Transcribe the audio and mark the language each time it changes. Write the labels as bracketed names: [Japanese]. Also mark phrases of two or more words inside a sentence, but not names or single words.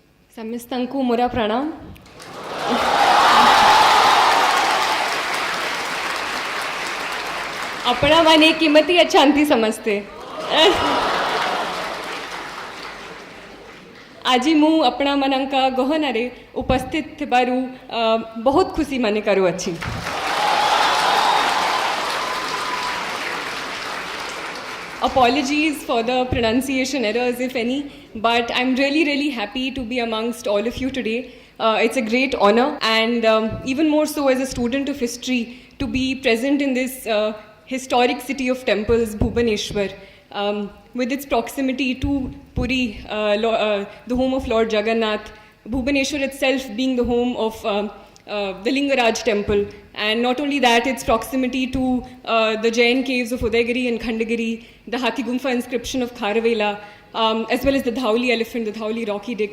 [Odia] ସମସ୍ତଙ୍କୁ ମୋର ପ୍ରଣାମ। ଆପଣମାନେ କେମିତି ଅଛନ୍ତି ସମସ୍ତେ? ଆଜି ମୁଁ ଆପଣମାନଙ୍କ ଗହନରେ ଉପସ୍ଥିତ ଥିବାରୁ ବହୁତ ଖୁସି ମନେ କରୁଅଛି। [English] Apologies for the pronunciation errors, if any, but I'm really happy to be amongst all of you today. It's a great honor, and even more so as a student of history, to be present in this historic city of temples, Bhubaneswar, with its proximity to Puri, the home of Lord Jagannath, Bhubaneswar itself being the home of the Lingaraj temple, and not only that, its proximity to the Jain caves of Udaygiri and Khandagiri, the Hathi Gumfa inscription of Kharavela, as well as the Dhauli elephant, the Dhauli rock edict.